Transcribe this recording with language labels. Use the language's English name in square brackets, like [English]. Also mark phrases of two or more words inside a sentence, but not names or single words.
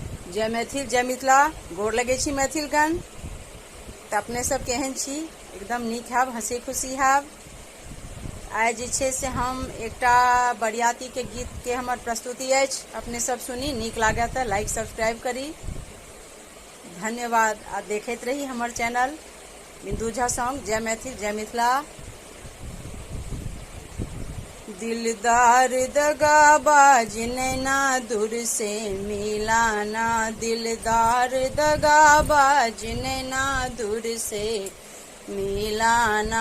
[Maithili] जय मैथिल जय मिथिला। गोर लगे छी मैथिलगण। तो अपने सब केहन छी? एकदम नीक हैब, हंसी खुशी हैब। आइ जे छै से हम एकटा बरियाती के गीत के हमर प्रस्तुति अछि, अपने सब सुनी। नीक लागे तो [English] like subscribe [Maithili] करी। धन्यवाद। आ देखते रही हमर चैनल बिंदु झा सॉन्ग। जय मैथिल जय मिथिला। दिलदार दगाबाज नैना दूर से मिलाना, दिलदार दगाबाज नैना दूर से मिलाना।